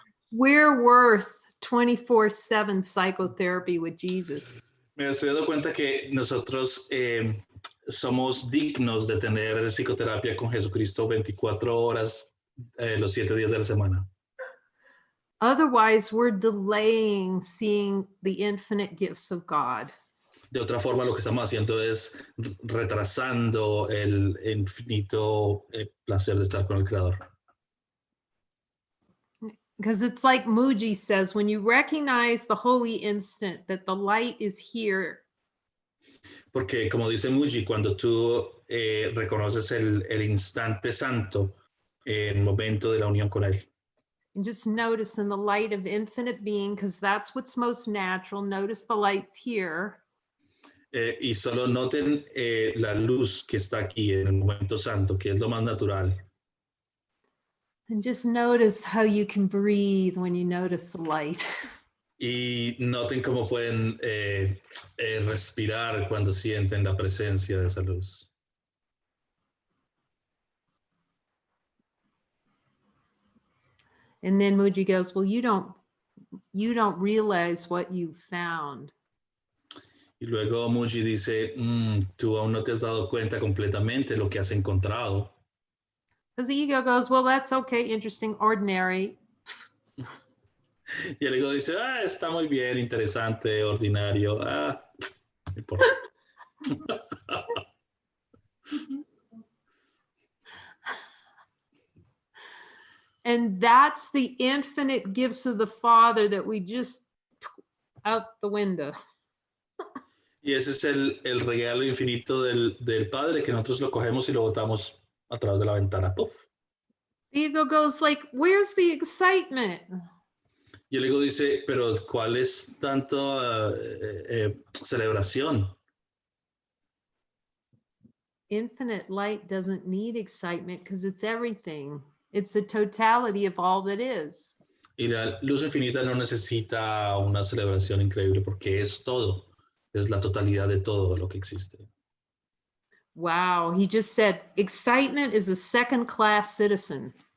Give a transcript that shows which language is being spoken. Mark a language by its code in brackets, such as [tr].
[en] We're worth 24/7 psychotherapy with Jesus. [es] Me estoy dando cuenta que nosotros somos dignos de tener psicoterapia con Jesucristo 24 horas, los 7 días de la semana. [en] Otherwise, we're delaying seeing the infinite gifts of God. [es] De otra forma, lo que estamos haciendo es retrasando el infinito placer de estar con el Creador. [en] Because it's like Muji says, when you recognize the holy instant, that the light is here. [es] Porque, como dice Muji, cuando tú reconoces el instante santo, el momento de la unión con Él. [en] And just notice in the light of infinite being, because that's what's most natural. Notice the light's here. [es] Y solo noten la luz que está aquí en el momento santo, que es lo más natural. [en] And just notice how you can breathe when you notice the light. [es] Y noten cómo pueden respirar cuando sienten la presencia de esa luz. [en] And then Muji goes, well, you don't realize what you found. [es] Y luego Muji dice, tú aún no te has dado cuenta completamente lo que has encontrado. [en] Because the ego goes, well, that's okay, interesting, ordinary. [es] Y el ego dice, está muy bien, interesante, ordinario. No importa. [en] And that's the infinite gifts of the Father that we just out the window. [es] Y ese es el regalo infinito del Padre, que nosotros lo cogemos y lo botamos a través de la ventana. ¡Puf! [en] The ego goes like, where's the excitement? [es] Y el ego dice, pero ¿cuál es tanto celebración? [en] Infinite light doesn't need excitement because it's everything. It's the totality of all that is. [es] Y la luz infinita no necesita una celebración increíble porque es todo. Es la totalidad de todo lo que existe. [en] Wow, he just said, excitement is a second-class citizen.